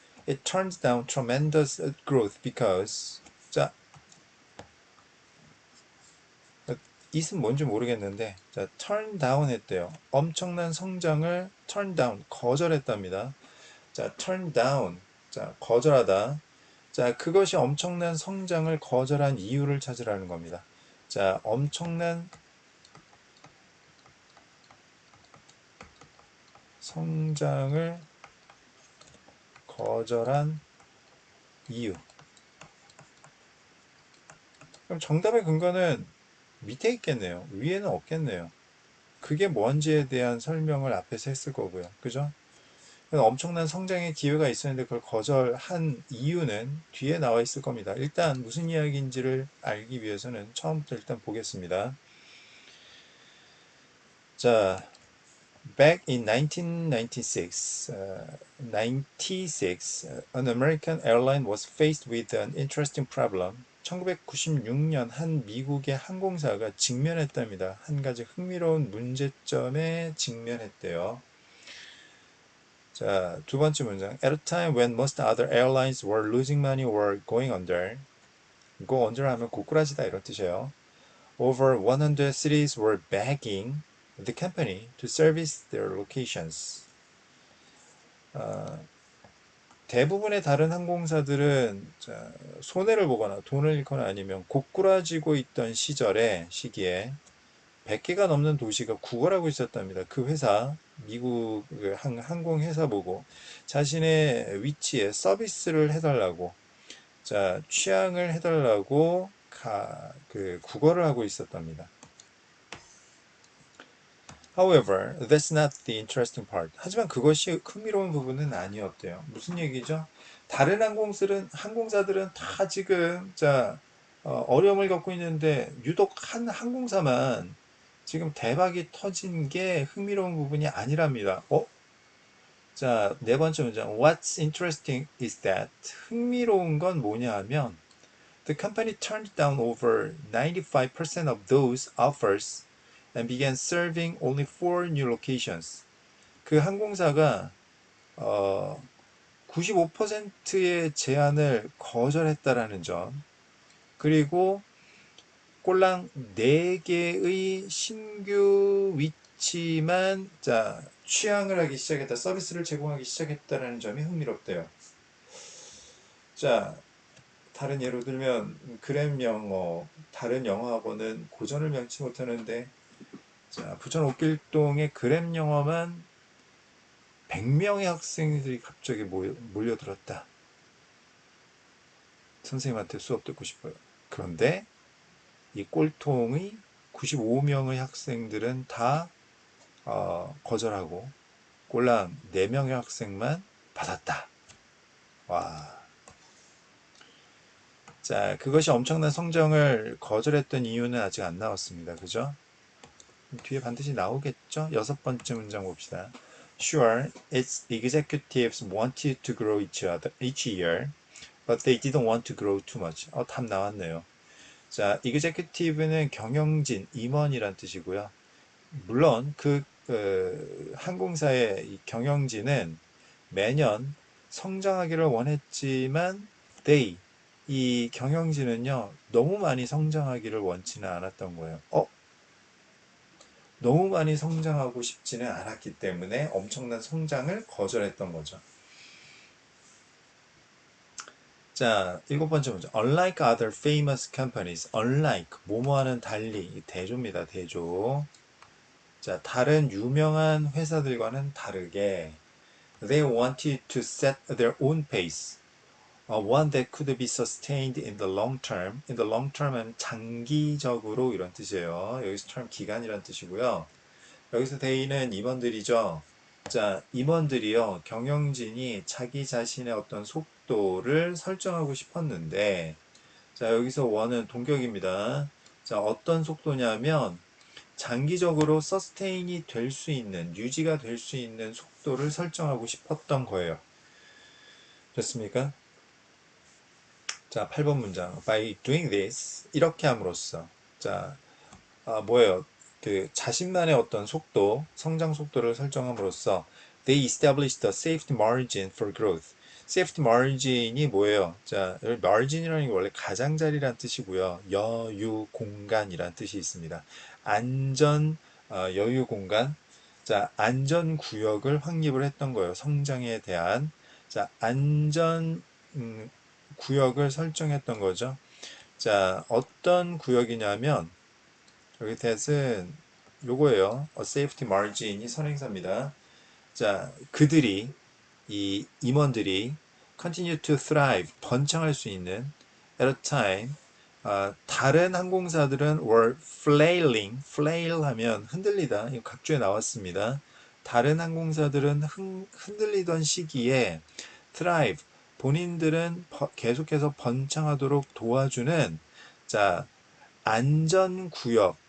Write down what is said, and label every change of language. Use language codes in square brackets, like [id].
[en] It turns down tremendous growth because 자, it은 [ko] 뭔지 모르겠는데 [en] 자, turn down [ko] 했대요. 엄청난 성장을 [en] turn down, [ko] 거절했답니다. 자, [en] turn down, [ko] 자, 거절하다. 자, 그것이 엄청난 성장을 거절한 이유를 찾으라는 겁니다. 자, 엄청난 성장을 거절한 이유. 그럼 정답의 근거는 밑에 있겠네요. 위에는 없겠네요. 그게 뭔지에 대한 설명을 앞에서 했을 거고요. 그죠? 엄청난 성장의 기회가 있었는데 그걸 거절한 이유는 뒤에 나와 있을 겁니다. 일단 무슨 이야기인지를 알기 위해서는 처음부터 일단 보겠습니다. [en] 자, back in 1996, 96, an American airline was faced with an interesting problem. [ko] 1996년 한 미국의 항공사가 직면했답니다. 한 가지 흥미로운 문제점에 직면했대요. 자, 두 번째 문장. [en] At a time when most other airlines were losing money or going under. go under [ko] 하면 고꾸라지다 이런 뜻이에요. [en] Over 100 cities were begging the company to service their locations. [ko] 대부분의 다른 항공사들은 자, 손해를 보거나 돈을 잃거나 아니면 고꾸라지고 있던 시기에 100개가 넘는 도시가 구걸하고 있었답니다. 그 회사, 미국 항공회사 보고 자신의 위치에 서비스를 해달라고, 자, 취향을 해달라고 구걸을 하고 있었답니다. [en] However, that's not the interesting part. [ko] 하지만 그것이 흥미로운 부분은 아니었대요. 무슨 얘기죠? 다른 항공사들은 다 지금, 어려움을 겪고 있는데, 유독 한 항공사만 지금 대박이 터진 게 흥미로운 부분이 아니랍니다. 자, 네 번째 문장. [en] What's interesting is that. [ko] 흥미로운 건 뭐냐 하면, [en] the company turned down over 95% of those offers and began serving only 4 new locations. [ko] 그 항공사가 95%의 제안을 거절했다라는 점. 그리고 꼴랑 4개의 신규 위치만 취향을 하기 시작했다. 서비스를 제공하기 시작했다라는 점이 흥미롭대요. 자, 다른 예로 들면 그램 영어, 다른 영어하고는 고전을 명치 못하는데 자, 부천 옥길동의 그램 영어만 100명의 학생들이 갑자기 몰려들었다. 선생님한테 수업 듣고 싶어요. 그런데 이 꼴통의 95명의 학생들은 다 거절하고 꼴랑 4명의 학생만 받았다. 와. 자, 그것이 엄청난 성장을 거절했던 이유는 아직 안 나왔습니다. 그죠? 뒤에 반드시 나오겠죠? 6번째 문장 봅시다. [en] Sure, its executives wanted to grow each year, but they didn't want to grow too much. [ko] 답 나왔네요. 자, executive는 경영진, 임원이란 뜻이고요. 물론 항공사의 이 경영진은 매년 성장하기를 원했지만 이 경영진은요 너무 많이 성장하기를 원치는 않았던 거예요. 너무 많이 성장하고 싶지는 않았기 때문에 엄청난 성장을 거절했던 거죠. 자, 7번째 문제. [en] Unlike other famous companies, unlike [ko] 뭐뭐와는 달리 대조입니다. 대조. [en] 자, [ko] 다른 유명한 회사들과는 다르게 [en] they wanted to set their own pace. One that could be sustained in the long term. In the long term [ko] 하면 장기적으로 이런 뜻이에요. 여기서 term 기간이란 뜻이고요. 여기서 they는 임원들이죠. 자, 임원들이요. 경영진이 자기 자신의 어떤 속도를 설정하고 싶었는데 자, 여기서 one은 동격입니다. 자, 어떤 속도냐면 장기적으로 서스테인이 될 수 있는, 유지가 될 수 있는 속도를 설정하고 싶었던 거예요. 됐습니까? 자, 8번 문장. [en] By doing this, [ko] 이렇게 함으로써. 자, 뭐예요? 자신만의 어떤 속도, 성장 속도를 설정함으로써 [en] they established a safety margin for growth. [ko] safety margin이 뭐예요? 자, 여기 margin이라는 게 원래 가장자리란 뜻이고요. 여유 공간이란 뜻이 있습니다. 안전, 여유 공간. 자, 안전 구역을 확립을 했던 거예요. 성장에 대한. 자, 안전 구역을 설정했던 거죠. 자, 어떤 구역이냐면 여기 that은 요거예요. [en] A safety margin이 [ko] 선행사입니다. 자, 이 임원들이 [en] continue to thrive, [ko] 번창할 수 있는 [en] at a time, [ko] 다른 항공사들은 [en] were flailing, [ko] flail 하면 흔들리다, 이거 각주에 나왔습니다. 다른 항공사들은 흔들리던 시기에 thrive, 본인들은 계속해서 번창하도록 도와주는 자, 안전구역,